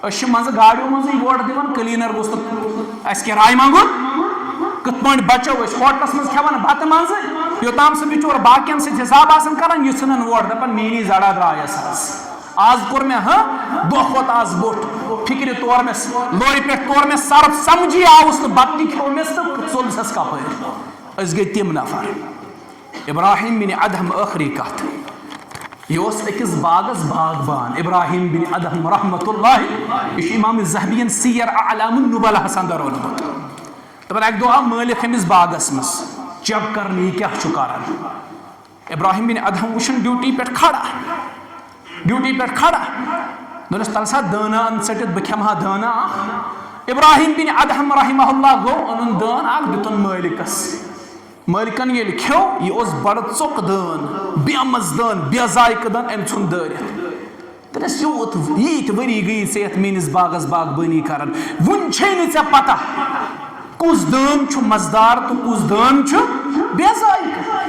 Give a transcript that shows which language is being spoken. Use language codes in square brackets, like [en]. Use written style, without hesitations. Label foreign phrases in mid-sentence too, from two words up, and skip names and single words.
[ks] أسۍ چھِ منٛزٕ گاڑیو منٛزٕے ووٹ دِوان کلیٖنر گوٚژھ نہٕ اَسہِ کراے منٛگُن کِتھ پٲٹھۍ بچو أسۍ ہوٹلس منٛز کھٮ۪وان بتہٕ منٛزٕ یوٚتام سُہ بِچور باقین سۭتۍ حساب آسان کران یہِ ژھٕنان ووٹ دپان میٛٲنی زڑا درٛایس حظ آز کوٚر مےٚ دۄہ کھوٚت آز بوٚٹھ فِکرِ تور مےٚ لورِ پٮ۪ٹھ تور مےٚ سرف سمجھی آوُس نہٕ بتہٕ تہِ کھیوٚمس تہٕ ژوٚلسس کپٲرۍ. أسۍ گٔے تِم نفر. ابراہیم بن ادہم ٲخری کتھ یہ اوس أکِس باغس باغبان ابراہیم بن ادہم [ar] رحمۃ اللہ [ks] یہ چھُ امام ذہبیَن سیر اعلام النبلہس اندر اونمُت. دپان اکہِ دۄہ آو مٲلک أمِس باغس منٛز چیک کرنہٕ یہِ کیاہ چھُ کران. ابراہیم بن ادہم وٕچھُن ڈیوٹی پٮ۪ٹھ کھڑا دوٚپنس تل سا دٲنہ ان ژٔٹِتھ بہٕ کھٮ۪مہٕ ہا دٲنہ اکھ. ابراہیم بن ادہم [ar] رحمہ اللہ [ks] گوٚو اوٚنُن دٲن اکھ دیُتُن مٲلکس. مٲلکن ییٚلہِ کھیوٚو یہِ اوس بڑٕ ژوٚک دٲن بے مزٕ دٲن بے ذایقہٕ دٲن أمۍ ژھُن دٲرِتھ. دوٚپنس ییٖتۍ ؤری گٔیی ژےٚ یتھ میٲنِس باغس باغبٲنی کران وُنہِ چھے نہٕ ژےٚ پتہ کُس دٲن چھُ مزٕدار تہٕ کُس دٲن چھُ بے ذایقہٕ.